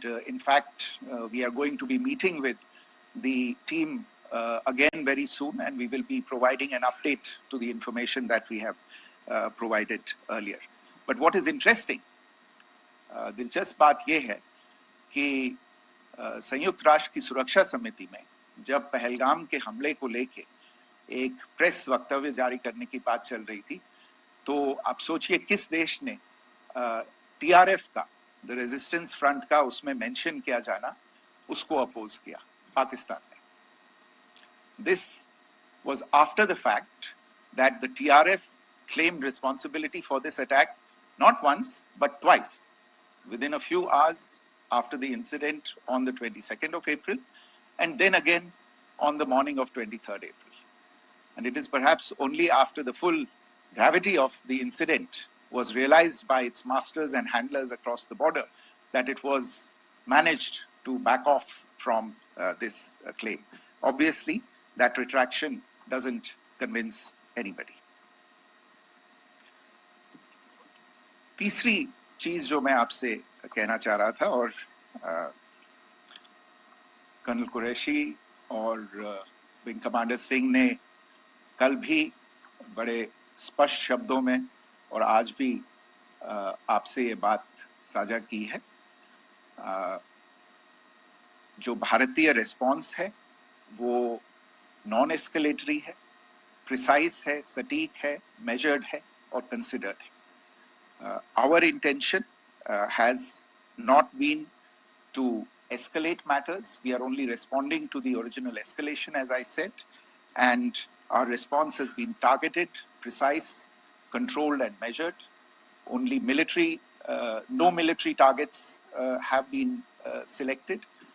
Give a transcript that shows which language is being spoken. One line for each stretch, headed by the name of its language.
English: In fact, we are going to be meeting with the team again very soon, and we will be providing an update to the information that we have provided earlier. But what is interesting,
Hindi: दिलचस्प बात यह है कि संयुक्त राष्ट्र की सुरक्षा समिति में जब पहलगाम के हमले को लेके एक प्रेस वक्तव्य जारी करने की बात चल रही थी, तो आप सोचिए किस देश ने टीआरएफ का, द रेजिस्टेंस फ्रंट का उसमें मेंशन किया जाना, उसको अपोज किया, पाकिस्तान ने.
English: This was after the fact that the TRF claimed responsibility for this attack not once but twice, within a few hours after the incident on the 22nd of April, and then again on the morning of 23rd April. And it is perhaps only after the full gravity of the incident was realized by its masters and handlers across the border that it was managed to back off from this claim. Obviously, that retraction doesn't convince anybody.
Hindi: तीसरी चीज जो मैं आपसे कहना चाह रहा था, और कर्नल कुरैशी और विंग कमांडर सिंह ने कल भी बड़े स्पष्ट शब्दों में और आज भी आपसे ये बात साझा की है. जो भारतीय रिस्पॉन्स है वो नॉन एस्केलेटरी है, प्रिसाइज है, सटीक है, मेजर्ड है और कंसिडर्ड है.
English: Our intention has not been to escalate matters. We are only responding to the original escalation, as I said, and our response has been targeted, precise, controlled and measured. Only no military targets have been selected.